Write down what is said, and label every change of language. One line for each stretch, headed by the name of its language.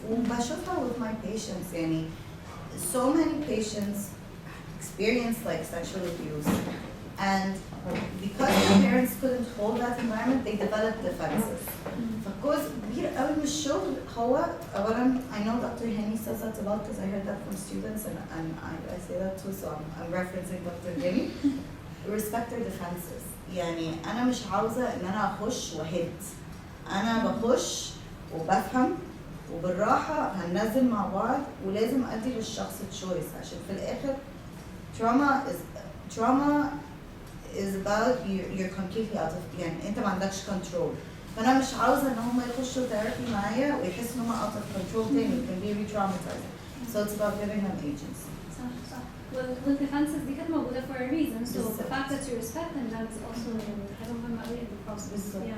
Arabic: وبشوفها
English: with my patients
Arabic: يعني
English: so many patients experience like sexual abuse and because the parents couldn't hold that environment, they developed defenses.
Arabic: فالجزء كبير قوي من الشغل هو أولاً
English: I know
Arabic: Dr.
English: Henny says that a lot because I heard that from students and I say that too, so I'm referencing Dr. Henny. Respect their defenses.
Arabic: يعني أنا مش عاوزة إن أنا أخش وهد. أنا بخش وبفهم وبالراحة هننزل مع بعض ولازم أدي للشخص تشويس عشان في الآخر
English: trauma is about you're completely out of
Arabic: يعني أنت ما عندكش control. فأنا مش عاوزة إن هم يخشوا therapy معايا ويحسوا إن هم
English: out of control
Arabic: تاني
English: can be re-traumatizing. So it's about giving them agency.
Arabic: صح. والديفنسز دي كانت موجودة
English: for a reason. So the fact that you respect them that is also
Arabic: حاجة مهمة قوي
English: in the process.